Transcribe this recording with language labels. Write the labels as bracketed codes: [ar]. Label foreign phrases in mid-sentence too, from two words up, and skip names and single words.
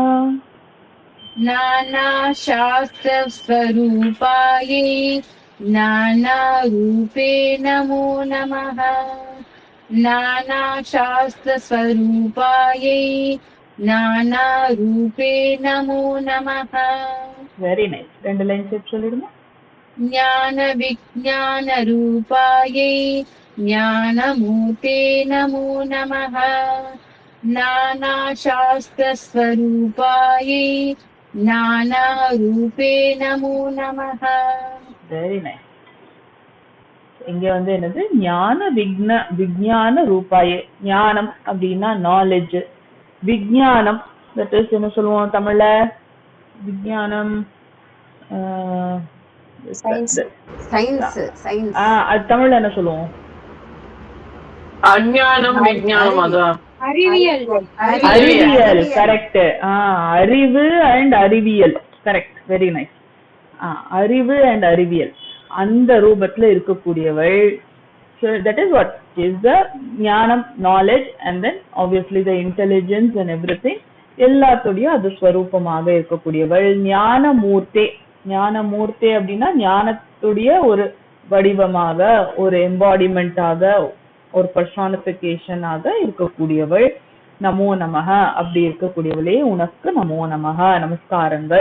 [sa] नानाशास्त्रस्वरूपायै नानारूपे नमो नमः नानाशास्त्रस्वरूपायै नानारूपे नमो नमः [en] very nice. [ta] 2 லைன் சேர்த்து சொல்லிடுங்க. [sa] ज्ञानविज्ञानरूपायै ज्ञानमूर्ते नमो नमः नानाशास्त्रस्वरूपायै नानारूपे नमो नमः [en] very nice. [ta] இங்க வந்து என்னது, [sa] ज्ञान विज्ञान रूपायै. [ta] ஞானம் அப்படின்னா நாலேஜ், விஞ்ஞானம் [en] that is [ta] என்ன சொல்லுவோம் தமிழ்ல, விஞ்ஞானம் [en] Science. [ta] அது தமிழ்ல என்ன சொல்லுவோம்? அஞ்ஞானம் விஞ்ஞானம். அதான் அறிவியல் அறிவியல். கரெக்ட். அறிவு அண்ட் அறிவியல். கரெக்ட். [en] very nice. [ta] அறிவு அண்ட் அறிவியல் அந்த ரூபத்துல இருக்கக்கூடியவள். [en] So that is what is the ஞானம், knowledge, and then obviously the intelligence and everything. [ta] எல்லாத்துடைய அது ஸ்வரூபமாக இருக்கக்கூடியவள் ஞானமூர்த்தே. ஞானமூர்த்தே அப்படின்னா ஞானத்துடைய ஒரு வடிவமாக, ஒரு எம்பாடிமெண்டாக, ஒரு பர்சானிபிகேஷனாக இருக்கக்கூடியவள். [sa] नमो नमः [ta] அப்படி இருக்கக்கூடியவளே உனக்கு [sa] नमो नमः, [ta] நமஸ்காரங்கள்.